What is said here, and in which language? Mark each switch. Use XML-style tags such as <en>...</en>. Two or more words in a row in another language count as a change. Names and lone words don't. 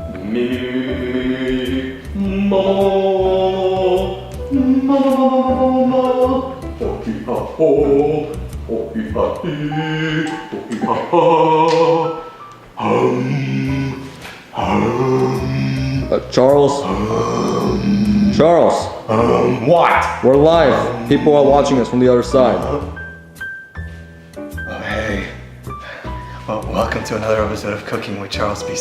<en>me, mama, mama, ho-hee-ha-ho, ho-hee-ha-hee, ho-hee-ha-ha, Charles? Charles? What? We're live. People are watching us from the other side. Oh, hey. Well, welcome to another episode of Cooking with Charles B.</en>